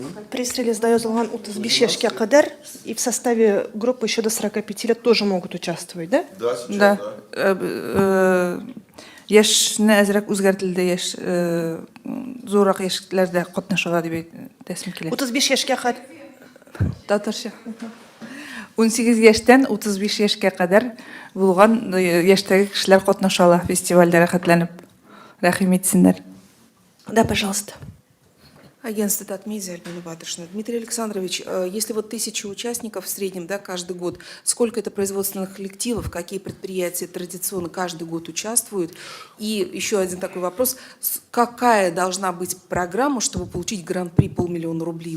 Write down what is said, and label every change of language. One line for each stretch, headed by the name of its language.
Russian: Пресс-релиз дает
Tatar: 35 яшькә кадәр,
Russian: и в составе группы еще до 45 лет тоже могут участвовать, да? Да, сейчас, да.
Tatar: Яшьне әзрәк үзгәртелде, яшь зурак яшьләрдә катнашырга дип әйтәсем килә. 35 яшькә кадәр. Татарча. 18 яшьтән 35 яшькә кадәр булган яшьтәге кешеләр катнашалар фестивальдә рәхәтләнеп. Рәхим итсеннәр.
Russian: Да, пожалуйста. Агентство Татмедиа, Альбина Батышевна. Дмитрий Александрович, если вот 1000 участников в среднем, да, каждый год, сколько это производственных коллективов, какие предприятия традиционно каждый год участвуют? И еще один такой вопрос. Какая должна быть программа, чтобы получить гран-при 500 000 рублей?